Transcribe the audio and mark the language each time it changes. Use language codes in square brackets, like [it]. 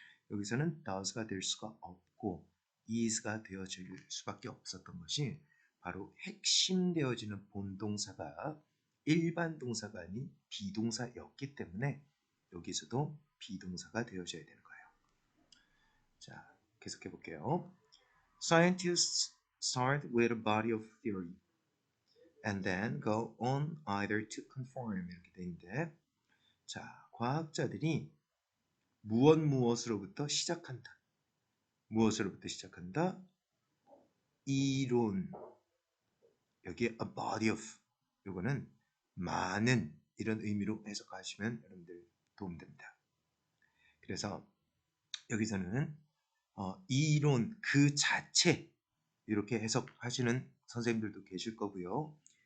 [ko] 여기서는 does가 될 수가 없고 is가 되어질 수밖에 없었던 것이 바로 핵심되어지는 본동사가 일반 동사가 아닌 비동사였기 때문에 여기서도 비동사가 되어져야 되는 거예요. 자, 계속해 볼게요. [en] Scientists start with a body of theory and then go on either to conform [ko] 이렇게 돼 있는데, 자, 과학자들이 무엇으로부터 시작한다. 무엇으로부터 시작한다? 이론. 여기에 a body of, 요거는 많은 이런 의미로 해석하시면 여러분들 도움됩니다. 그래서 여기서는 이론 그 자체 이렇게 해석하시는 선생님들도 계실 거고요.